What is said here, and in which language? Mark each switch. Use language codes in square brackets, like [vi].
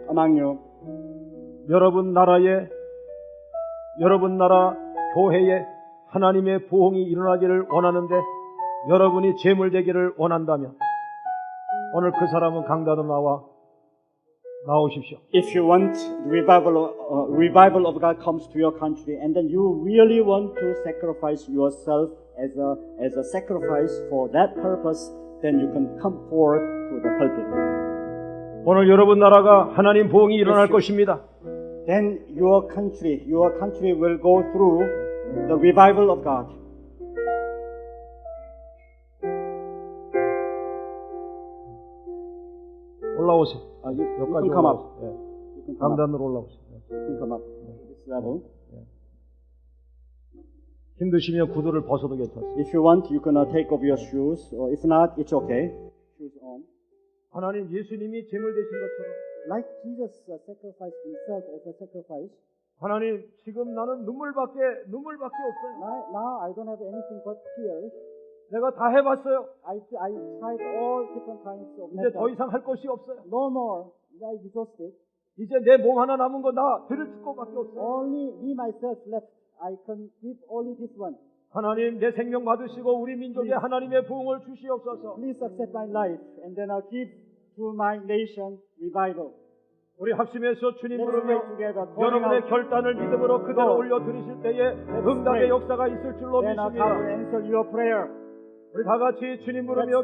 [en] Among you, [ko] 여러분 나라에 여러분 나라 교회에 하나님의 부흥이 일어나기를 원하는데 여러분이 제물 되기를 원한다면 오늘 그 사람은 강단으로 나오십시오. [en] if you want the revival of God comes to your country, and then you really want to sacrifice yourself as a sacrifice for that purpose, then you can come forward to the pulpit. [ko] 오늘 여러분 나라가 하나님 부흥이 일어날 것입니다. [en] Then your country will go through the revival of God. [ko] 올라오세요. [en] You [ko] 여기까지 [en] can come up. [ko] 올라오세요. 예. [en] You can come up. [ko] 강단으로 올라오세요. 예. [en] You can come up. This level. [ko] 힘드시면 구두를 벗어도 괜찮습니다. [en] If you want, you can take off your shoes, or if not, it's okay. Shoes on. [ko] 하나님 예수님이 제물 되신 것처럼 [en] Like Jesus sacrificed himself as a sacrifice. [ko] 하나님 지금 나는 눈물밖에 없어요. [en] Now I don't have anything but tears. [ko] 내가 다 해봤어요. [en] I tried all different kinds of [ko] 이제 더 [en] methods. [ko] 이상 할 것이 없어요. [en] No more. I exhausted. [ko] 이제 내 몸 하나 남은 거 나 들을 것밖에 없어요. [en] Only me myself left. I can give only this one. [ko] 하나님 내 생명 받으시고 우리 민족에 하나님의 부흥을 주시옵소서. [en] Please accept my life, and then I'll give to my nation revival. [ko] 우리 합심해서 주님 [en] Let's pray [ko] 부르며 [en] together. [ko] 여러분의 결단을 믿음으로 그대로 올려드리실 때에 응답의 역사가 있을 줄로 [en] Then I'll come and answer your prayer. [ko] 우리 다 같이 주님 부르며